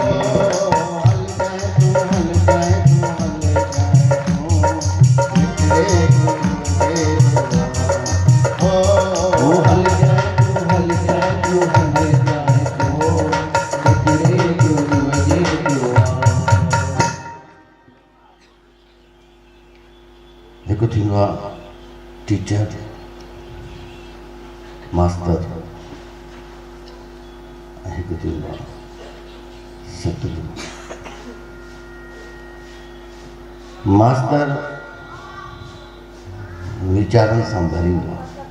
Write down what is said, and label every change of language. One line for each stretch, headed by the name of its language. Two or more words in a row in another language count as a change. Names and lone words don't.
Sindhi: हल जाए तू हल जाए तू हल जाए तू निकले गुरु जे दुआर। ओ हल जाए तू हल जाए तू हल जाए तू निकले गुरु जे दुआर। हिकु थींदो आहे टीचर मास्तर ऐं हिकु थींदो आहे सतगुरु। मास्तर वीचारनि सां भरींदो आहे।